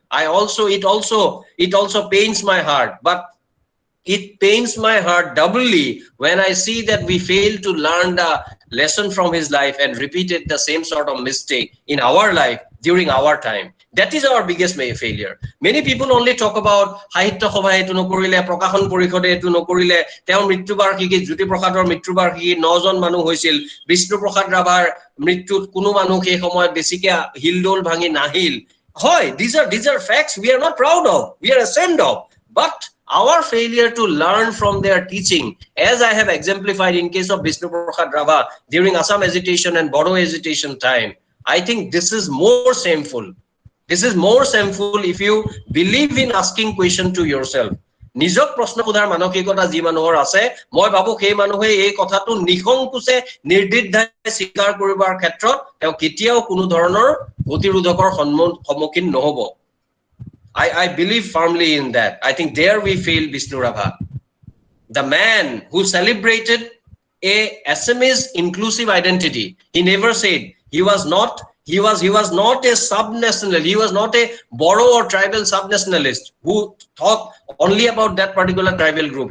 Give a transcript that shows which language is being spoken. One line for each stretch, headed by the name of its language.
English: It also pains my heart, but it pains my heart doubly when I see that we fail to learn the lesson from his life and repeated the same sort of mistake in our life during our time. That is our biggest failure. Many people only talk about
Assamese: Sahitya Sabha etu nokorile, Prakashon Porishode etu nokorile, তেওঁৰ মৃত্যুবাৰ্ষিকী, জ্যোতি প্ৰসাদৰ মৃত্যুবাৰ্ষিকী 9 জন মানুহ হৈছিল, বিষ্ণু প্ৰসাদ ৰাভাৰ মৃত্যুত কোনো মানুহ সেই সময়ত বেছিকে হিলডোল ভাঙি নাহিল।
English: হয়, these are facts we are not proud of, we are ashamed of, but our failure to learn from their teaching, as I have exemplified in case of Vishnu Prasad Rabha during Assam agitation and Bodo agitation time, I think this is more shameful. This is more shameful if you believe in asking question to yourself.
Assamese: নিজক প্ৰশ্ন সোধাৰ মানসিকতা যি মানুহৰ আছে, মই ভাবো সেই মানুহে এই কথাটো নিখংকুচে নিৰ্দ্বিধাই স্বীকাৰ কৰিবৰ ক্ষেত্ৰত তেওঁ কেতিয়াও কোনো ধৰণৰ প্ৰতিৰোধকৰ সন্মুখীন নহব।
English: I believe firmly in that. I think there we failed Vishnu Rabha, the man who celebrated a Assamese inclusive identity. He never said he was not a sub-national. He was not a Boro or tribal sub-nationalist who thought only about that particular tribal group.